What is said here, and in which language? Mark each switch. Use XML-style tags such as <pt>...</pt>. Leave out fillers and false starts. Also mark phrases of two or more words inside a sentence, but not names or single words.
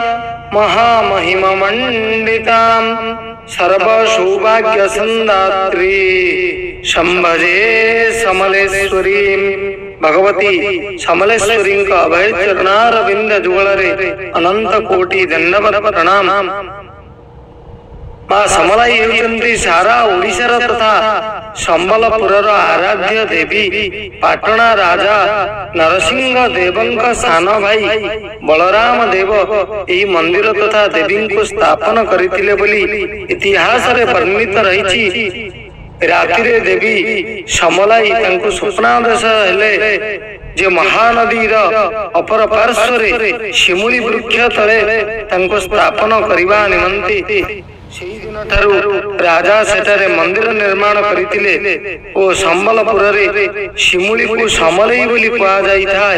<sa>महामहिममण्डितां सर्वसौभाग्यसंदात्री संभजे समलेश्वरीं</sa> <or>ଭଗବତୀ ସମଲେଶ୍ୱରୀ ଅଭୟ ଚରଣାରବିନ୍ଦ ଯୁଗଳରେ ଅନନ୍ତ କୋଟି ଦଣ୍ଡବତ ପ୍ରଣାମ। ମାଁ ସମଲାଇ ହେଉଛନ୍ତି ସାରା ଓଡ଼ିଶାର ତଥା ସମ୍ବଲପୁରର ଆରାଧ୍ୟ ଦେବୀ ପାଟଣା ରାଜା ନରସିଂହ ଦେବଙ୍କ ସାନ ଭାଇ ବଳରାମ ଦେବ ଏହି ମନ୍ଦିର ତଥା ଦେବୀ କୁ ସ୍ଥାପନ କରିଥିଲେ ବୋଲି ଇତିହାସ ରେ ବର୍ଣ୍ଣିତ ରହିଛି। ରାତିରେ ଦେବୀ ସମଲାଇ ତାଙ୍କୁ ସ୍ୱପ୍ନାଦେଶ ହେଲେ ଯେ ମହାନଦୀର ଅପର ପାର୍ଶ୍ୱରେ ଶିମୁଳି ବୃକ୍ଷ ତଳେ ତାଙ୍କୁ ସ୍ଥାପନ କରିବା ନିମନ୍ତେ ସେହି ଦିନ ଠାରୁ ରାଜା ସେଠାରେ ମନ୍ଦିର ନିର୍ମାଣ କରିଥିଲେ ଓ ସମ୍ବଲପୁର ରେ ଶିମୁଳି କୁ ସମଲାଇ ବୋଲି କୁହା ଯାଇ ଥାଏ।</or>